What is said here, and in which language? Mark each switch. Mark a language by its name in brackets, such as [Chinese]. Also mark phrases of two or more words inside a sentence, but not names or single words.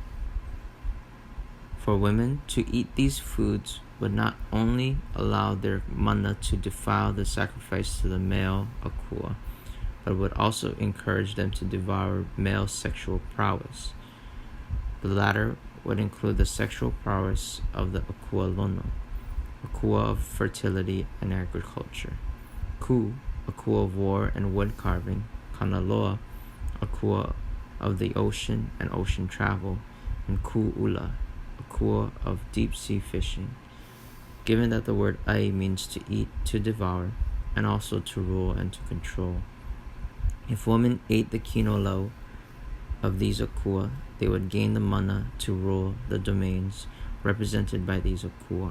[English] For women, to eat these foods would not only allow their mana to defile the sacrifice to the male akua, but would also encourage them to devour male sexual prowess. The latter would include the sexual prowess of the [Hawaiian] akua lono, [English] akua of fertility and agriculture, ku, akua of war and wood carving, kanaloa, akua of the ocean and ocean travel, and ku'ula, akua of deep-sea fishing. Given that the word ai means to eat, to devour, and also to rule and to control, if women ate the kinolau of these akua, they would gain the mana to rule the domains represented by these akua.